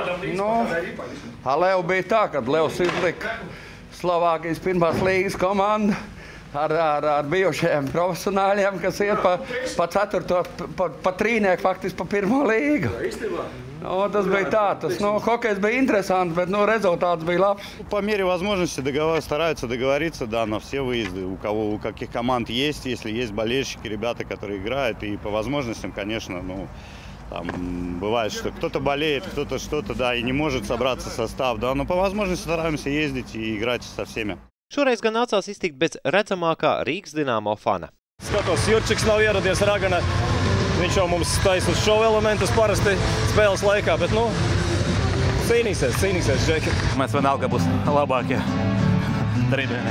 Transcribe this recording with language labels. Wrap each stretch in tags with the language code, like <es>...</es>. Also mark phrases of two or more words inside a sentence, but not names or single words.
<lv>Ar Levu bija tā, kad Levs izlika Slovākijas 1. līgas komandu ar bijušajiem profesionāļiem, kas iet pa 4. pa 3. faktiski pa 1. līgu. Tas bija tā, hokejs bija интересант, bet результат bija labs.</lv> <ru>По мере возможности стараются договориться, да, на все выезды, у каких команд есть, если есть болельщики, ребята, которые играют, и по возможностям, конечно, там бывает, что кто-то болеет, кто-то что-то, да, и не может собраться состав, да, но по возможности стараемся ездить и играть со всеми.</ru> <lv>Šoreiz gan nācās iztikt bez redzamākā Rīgas Dinamo fana. Skatos, Jurčiks nav ieradies Ragana. Viņš jau mums taisa uz šovu elementus parasti spēles laikā, bet, cīnīsies, Džeki. Mēs vienalga būs labākie tribīnē.</lv>